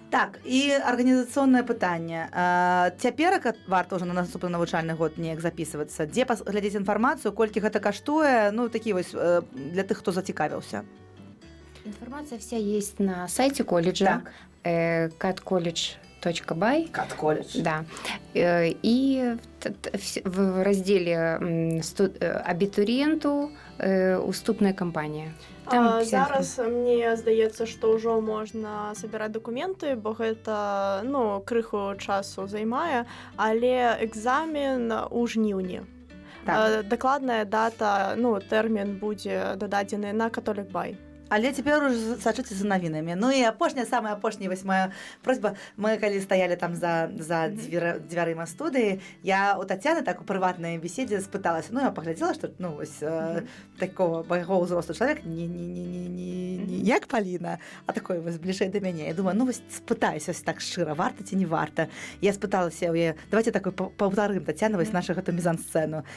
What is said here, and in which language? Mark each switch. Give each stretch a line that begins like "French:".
Belarusian: Так, і арганізацыйнае пытанне. Цяперака варта ўжо на наступны навучальны год неяк запісвацца. Дзе паглядзець інфармацыю, колькі гэта каштуе, ну, такі вось для тых, хто зацікавіўся.
Russian: Информация вся есть на сайте колледжа, catcollege.by. Catcollege. Да. И в разделе
Belarusian: абітурієнту уступная кампанія. Зараз мне здаецца, што ўжо можна сабіраць дакументы, бо гэта крыху часу займае, але экзамен у жніўні. Дакладная дата, тэрмін будзе дададзены на Catholic Buy. Але цяпер уже сачыце за навінамі. Ну і апошняя, самая апошняя вось моя просьба. Мы калі стаялі там за дзвярыма студыі, я у Тацяны так у прыватнай беседзе спыталася. Ну, я паглядзела, што ну, вось такого майго ўзросту чалавек не як Паліна, а такой вось бліжэй да мяне. Я думаю, ну вось спытаюся вось так шчыра, варта ці не варта. Я спыталася ў яе, давайте такой паўтарым Тацяна вось нашу гэту мізансцэну.